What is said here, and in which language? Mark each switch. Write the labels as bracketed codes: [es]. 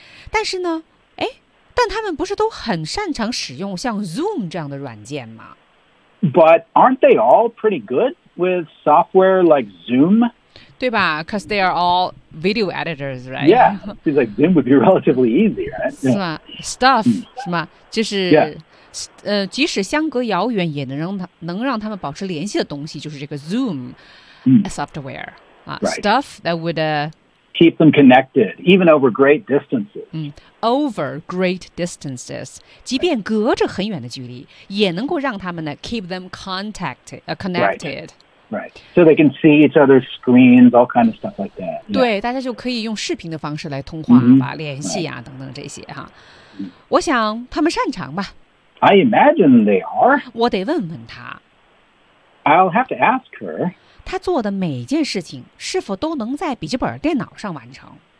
[zh] 但是呢但他们不是都很擅长使用像 Zoom 这样的软件吗 [en] ？But aren't they all pretty good with software like Zoom? [zh] 对吧 [en] ？Because they are all video editors, right? Yeah, seems like Zoom would be relatively easy, right? Yeah. [zh] 是吗 ？Stuff 是吗？就是、 [en] yeah. [zh] 即使相隔遥远，也能让他们保持联系的东西，就是这个 Zoom、software、 [en] right. stuff that would、 Keep them connected, even over great distances.、 over great distances, [zh] 即便隔着很远的距离，也能够让他们呢 [en] keep them connected. Right. Right. So they can see each other's screens, all kind of stuff like that.、Yeah. [zh] 对，大家就可以用视频的方式来通话、联系啊、 [en] right. [zh] 等等这些哈。我想他们擅长吧。 [en] I imagine they are. [zh] 我得问问他。 [en] I'll have to ask her. [zh] 他做的每件事情是否都能在笔记本电脑上完成